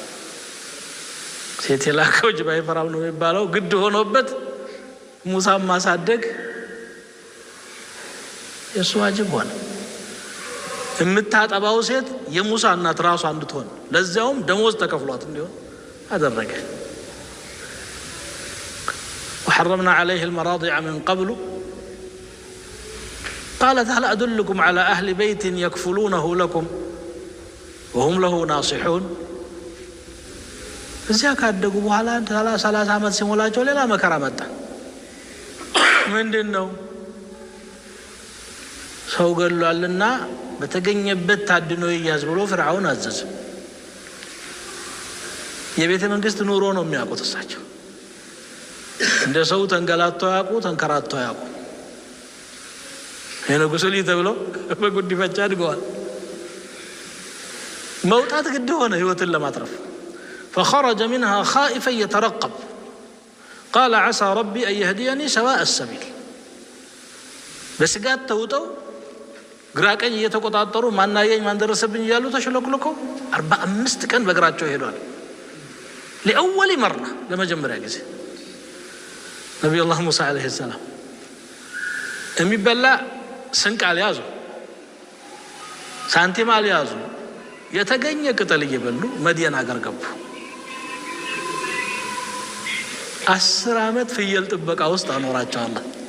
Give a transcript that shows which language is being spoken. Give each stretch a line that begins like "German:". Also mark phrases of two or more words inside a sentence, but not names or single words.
Amharic: ሴት የላከው ጅብ አይፈራም ነው የሚባለው። ግድ ሆኖበት ሙሳን ማሳደግ የሱ ዋጅብ ሆነ። የምታጠባው ሴት የሙሳ እናት ራሷ እንድትሆን ለዚያውም ደሞዝ ተከፍሏት እንዲሆን አደረገ።
Arabic: وحرمنا عليه المراضع من قبل قالت هل أدلكم على أهل بيت يكفلونه لكم وهم له ناصحون
Amharic: እዚያ ካደጉ በኋላ 30 ዓመት ሲሞላቸው ሌላ መከራ መጣ። ምንድን ነው? ሰው ገሏልና በተገኘበት ታድኖ ይያዝ ብሎ ፍርዓውን አዘዘ። የቤተ መንግስት ኑሮ ነው የሚያውቁት እሳቸው። እንደ ሰው ተንገላተው ያውቁ ተንከራተው ያውቁ። የንጉሥ ልጅ ተብለው በጉዲፈቻ አድገዋል። መውጣት ግድ ሆነ ህይወትን ለማትረፍ።
Arabic: فخرج منها خائفا يترقب قال عسى ربي أن يهديني سواء السبيل
Amharic: በስጋት ተውጠው ግራቀኝ እየተቆጣጠሩ ማናየኝ ማን ደረሰብኝ እያሉ ተሽለክልከው 45 ቀን በእግራቸው ሄዷል።
Arabic: لأول مرة
Amharic: ለመጀመሪያ ጊዜ ነቢዩላህ ሙሳ
Arabic: عليه السلام
Amharic: የሚበላ ስንቅ አልያዙ፣ ሳንቲም አልያዙ። የተገኘ ቅጠል እየበሉ መዲና አገር ገቡ። 10 ዓመት ፍየል ጥበቃ ውስጥ አኖራቸው አላህ።